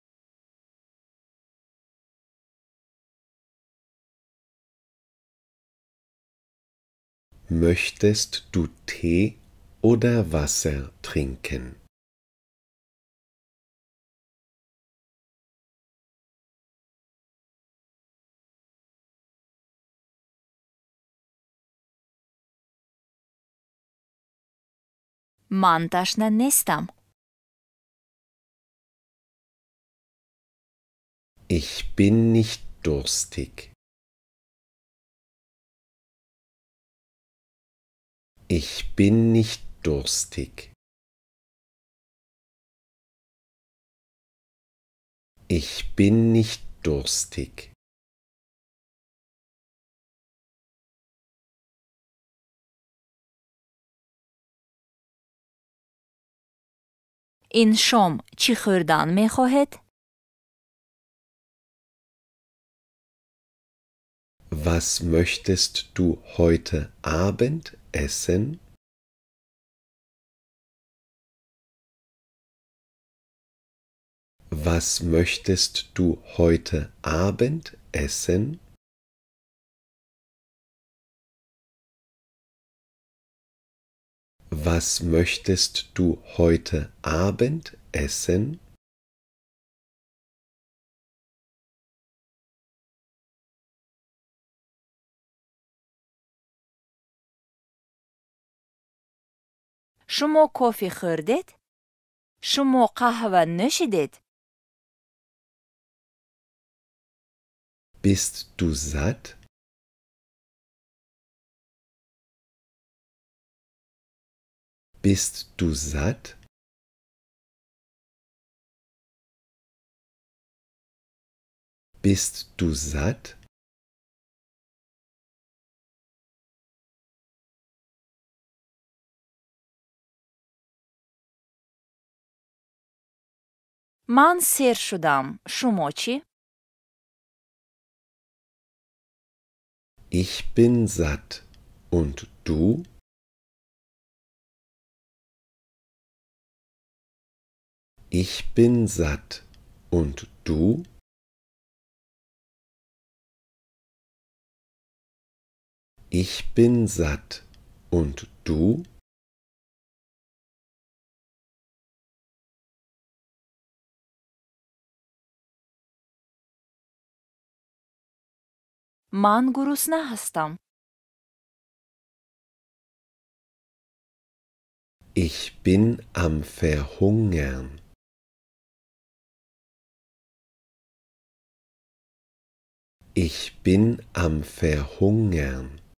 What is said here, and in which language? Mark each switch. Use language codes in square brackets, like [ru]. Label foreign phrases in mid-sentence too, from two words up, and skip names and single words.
[de] Möchtest du Tee oder Wasser trinken? [fa] من تشنه نیستم. [de] Ich bin nicht durstig. Ich bin nicht durstig. Ich bin nicht durstig. [fa] این شام چی خوردن می‌خواهید؟ [de] Was möchtest du heute Abend essen? Was möchtest du heute Abend essen? Was möchtest du heute Abend essen? [fa] شما کافی خوردید؟ شما قهوه نوشیدید؟ [de] Bist du satt? Bist du satt? Bist du satt? [fa] من سیر شدم. شما چی؟ [de] Ich bin satt. Und du? Ich bin satt. Und du? Ich bin satt. Und du? [fa] من گرسنه هستم. [de] Ich bin am Verhungern. Ich bin am Verhungern.